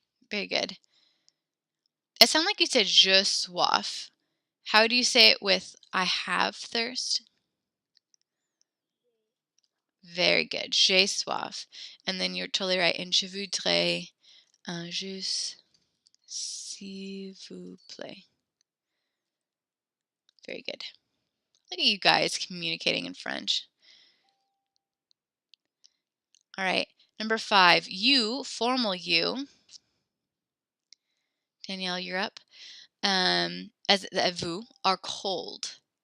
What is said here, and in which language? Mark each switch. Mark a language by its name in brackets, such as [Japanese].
[English] Very good. It sounded like you said [French] je soif. [English] How do you say it with I have thirst? Very good. [French] J'ai soif. [English] And then you're totally right. [French] And je voudrais un jus, s'il vous plaît. [English] Very good. Look at you guys communicating in French. All right. Number 5, you, formal you. Danielle, you're up. As vous are cold.